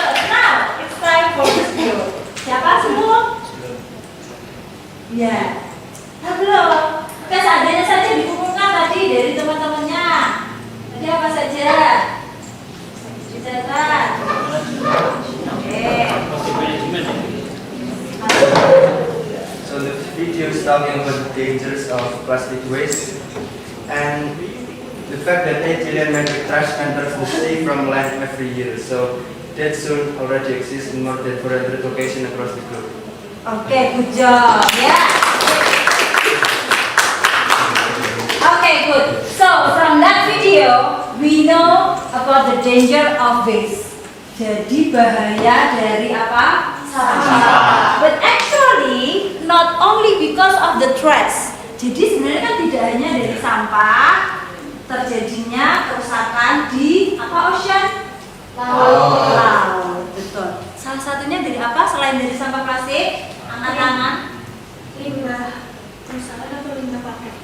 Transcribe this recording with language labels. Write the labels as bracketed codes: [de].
[en] Now it's time for this group. [id] Siapa semua? Ya, belum. Oke, seadanya saja dikumpulkan tadi dari teman-temannya. Tadi apa saja? Dicatat. Oke. [en] So the video is talking about the dangers of plastic waste and the fact that 8 billion metric trash enters the sea from land every year. So that zone already exists in more than 400 locations across the globe. Oke, good job. Ya. Oke, good. So from that video, we know about the danger of waste. [id] Jadi bahaya dari apa? Sampah. [en] But actually, not only because of the trash. [id] Jadi sebenarnya kan tidak hanya dari sampah terjadinya kerusakan di apa ocean? Laut. Betul. Salah satunya dari apa? Selain dari sampah plastik, angkat tangan. Limbah perusahaan atau limbah pakai?